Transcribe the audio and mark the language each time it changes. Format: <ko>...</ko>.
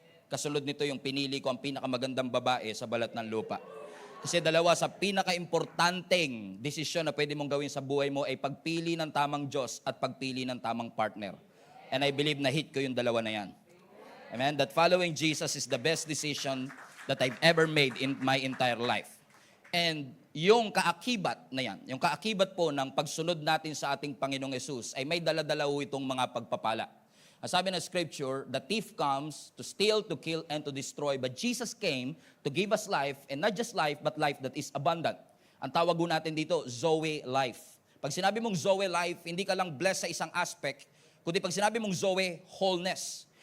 <tl>Kasunod nito yung pinili ko ang pinakamagandang babae sa balat ng lupa. Kasi dalawa sa pinaka-importanteng desisyon na pwede mong gawin sa buhay mo ay pagpili ng tamang Diyos at pagpili ng tamang partner.</tl> <en>And I believe</en> <tl>na hit ko yung dalawa na yan. Amen?</tl> <en>That following Jesus is the best decision that I've ever made in my entire life.</en> <tl>And yung kaakibat na yan, yung kaakibat po ng pagsunod natin sa ating Panginoong Yesus ay may dala-dala ho itong mga pagpapala. Ang sabi ng</tl> <en>Scripture, the thief comes to steal, to kill, and to destroy. But Jesus came to give us life, and not just life, but life that is abundant.</en> <tl>Ang tawag po natin dito, Zoe life. Pag sinabi mong Zoe life, hindi ka lang blessed sa isang aspect, kundi pag sinabi mong Zoe, wholeness.</tl>